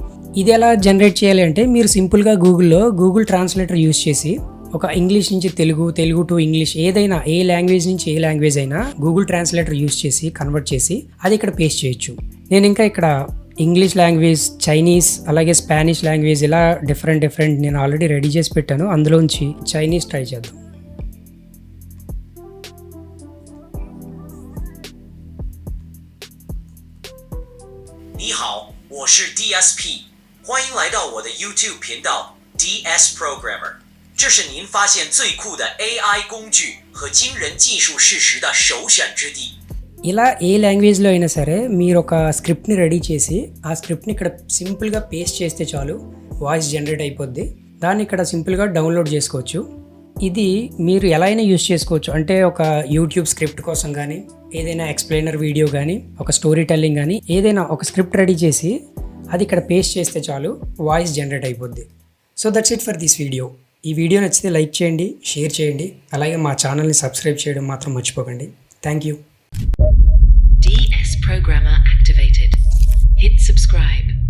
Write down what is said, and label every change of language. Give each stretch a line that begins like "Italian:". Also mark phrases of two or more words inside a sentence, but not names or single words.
Telugu: ఇది ఎలా జనరేట్ చేయాలి అంటే మీరు సింపుల్గా
English: Google translator use
Telugu: చేసి ఒక ఇంగ్లీష్ నుంచి తెలుగు టు ఇంగ్లీష్, ఏదైనా ఏ లాంగ్వేజ్ నుంచి ఏ లాంగ్వేజ్ అయినా
English: Google translator use
Telugu: చేసి కన్వర్ట్ చేసి అది ఇక్కడ పేస్ట్ చేయొచ్చు. నేను ఇంకా ఇక్కడ
English: English language,
Telugu: చైనీస్, అలాగే
English: Spanish language
Telugu: ఇలా డిఫరెంట్ నేను
English: already ready
Telugu: చేసి పెట్టాను. అందులోంచి చైనీస్ ట్రై చేద్దాం.
Chinese: 你好，我是 DSP， 欢迎来到我的 YouTube 频道 DS Programmer。这是您发现最酷的 AI 工具和惊人技术事实的首选之地。
Telugu: ఇలా ఏ లాంగ్వేజ్లో అయినా సరే మీరు ఒక స్క్రిప్ట్ని రెడీ చేసి ఆ స్క్రిప్ట్ని ఇక్కడ
English: simply paste
Telugu: చేస్తే చాలు,
English: voice generate
Telugu: అయిపోద్ది. దాన్ని ఇక్కడ
English: simply download
Telugu: చేసుకోవచ్చు. ఇది మీరు ఎలా అయినా యూస్ చేసుకోవచ్చు. అంటే ఒక యూట్యూబ్ స్క్రిప్ట్ కోసం కానీ, ఏదైనా
English: explainer video
Telugu: కానీ, ఒక
English: story telling
Telugu: కానీ, ఏదైనా ఒక
English: script ready
Telugu: చేసి అది ఇక్కడ పేస్ట్ చేస్తే చాలు,
English: voice generate
Telugu: అయిపోద్ది.
English: so that's it for this video.
Telugu: ఈ వీడియో నచ్చితే లైక్ చేయండి, షేర్ చేయండి, అలాగే మా ఛానల్ని సబ్స్క్రైబ్ చేయడం మాత్రం మర్చిపోకండి.
English: thank you. DS Programmer activated. Hit subscribe.